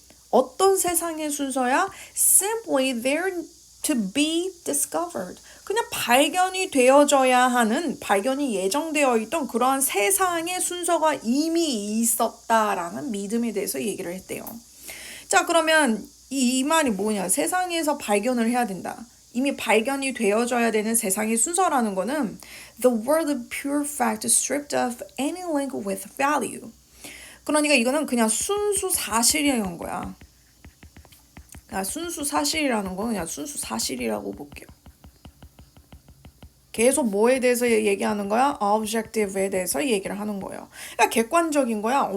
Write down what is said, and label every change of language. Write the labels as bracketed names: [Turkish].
[Korean] 어떤 세상의 순서야? [English] Simply there to be discovered. [Korean] 그냥 발견이 되어져야 하는, 발견이 예정되어 있던 그러한 세상의 순서가 이미 있었다라는 믿음에 대해서 얘기를 했대요. 자, 그러면 이 말이 뭐냐? 세상에서 발견을 해야 된다. 이미 발견이 되어져야 되는 세상의 순서라는 거는 [English] the world of pure fact stripped of any link with value. [Korean] 그러니까 이거는 그냥 순수 사실이라는 거야. 순수 사실이라는 건 그냥 순수 사실이라고 볼게요. 계속 뭐에 대해서 얘기하는 거야? objective에 대해서 얘기를 하는 거예요. 그러니까 객관적인 거야.